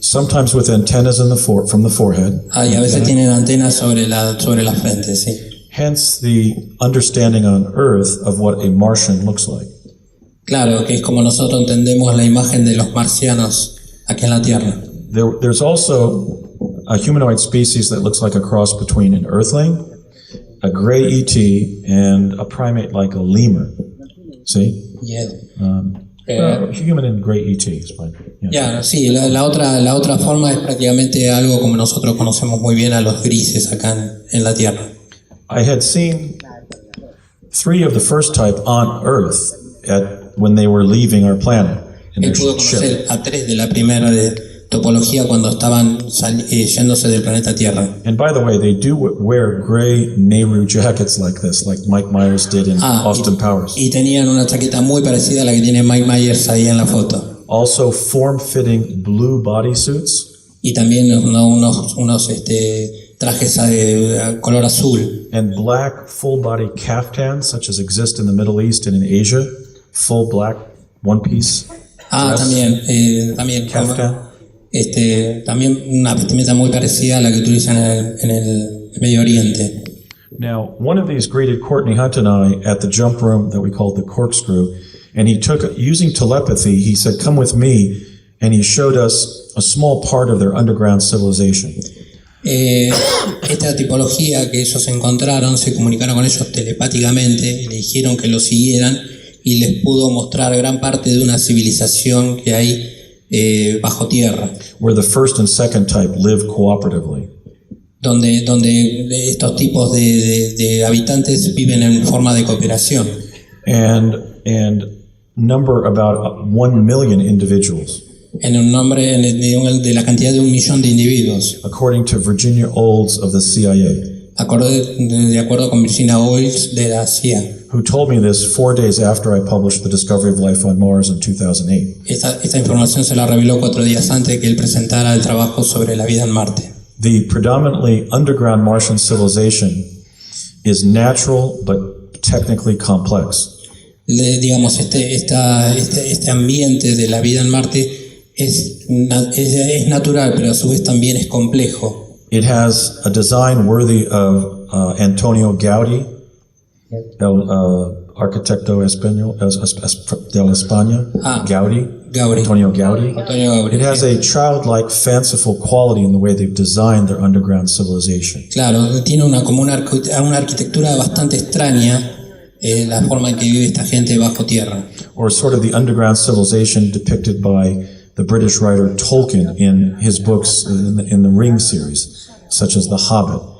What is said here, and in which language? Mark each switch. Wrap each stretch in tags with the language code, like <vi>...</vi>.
<en>Sometimes with antennas in from the forehead.</en> <es>Y a veces tienen antenas sobre la frente, sí.</es> <en>Hence the understanding on Earth of what a Martian looks like.</en> <es>Claro, que es como nosotros entendemos la imagen de los marcianos aquí en la Tierra.</es> <en>There's also a humanoid species that looks like a cross between an Earthling, a gray ET, and a primate like a lemur. See? Yeah. Human and gray ET is fine. Yeah.</en> <es>Sí, la otra forma es prácticamente algo como nosotros conocemos muy bien a los grises acá en la Tierra.</es> <en>I had seen 3 of the first type on Earth when they were leaving our planet in their</en> <es>Pudo</es> <en>ship.</en> <es>conocer a 3 de la primera de topología cuando estaban yéndose del planeta Tierra.</es> <en>And by the way, they do wear gray Nehru jackets like this, like Mike Myers did in Austin Powers.</en> <es>Y tenían una chaqueta muy parecida a la que tiene Mike Myers ahí en la foto.</es> <en>Also form-fitting blue bodysuits.</en> <es>Y también unos trajes de color azul.</es> <en>And black full-body caftans, such as exist in the Middle East and in Asia. Full black one-piece dress.</en> <es>También Kaftan. También una vestimenta muy parecida a la que utilizan en el Medio Oriente.</es> <en>Now, one of these greeted Courtney Hunt and I at the jump room that we called the Corkscrew, and he took, using telepathy, he said, "Come with me," and he showed us a small part of their underground civilization.</en> <es>Esta tipología que ellos encontraron, se comunicaron con ellos telepáticamente y le dijeron que lo siguieran y les pudo mostrar gran parte de una civilización que hay bajo tierra.</es> <en>Where the first and second type live cooperatively.</en> <es>Donde estos tipos de habitantes viven en forma de cooperación.</es> <en>And number about 1 million individuals.</en> <es>En un nombre de la cantidad de 1 millón de individuos.</es> <en>According to Virginia Olds of the CIA.</en> <es>De acuerdo con Virginia Olds de la CIA.</es> <en>Who told me this 4 days after I published The Discovery of Life on Mars in 2008.</en> <es>Esta información se la reveló 4 días antes de que él presentara el trabajo sobre la vida en Marte.</es> <en>The predominantly underground Martian civilization is natural but technically complex.</en> <es>Digamos, este ambiente de la vida en Marte es natural, pero a su vez también es complejo.</es> <en>It has a design worthy of Antonio Gaudí.</en> <es>el arquitecto español de España, Gaudí. Antonio Gaudí. Antonio Gaudí.</es> <en>It has a childlike, fanciful quality in the way they've designed their underground civilization.</en> <es>Claro, tiene una arquitectura bastante extraña, la forma en que vive esta gente bajo tierra.</es> <en>Or sort of the underground civilization depicted by the British writer Tolkien in his books in the Ring series, such as The Hobbit.</en>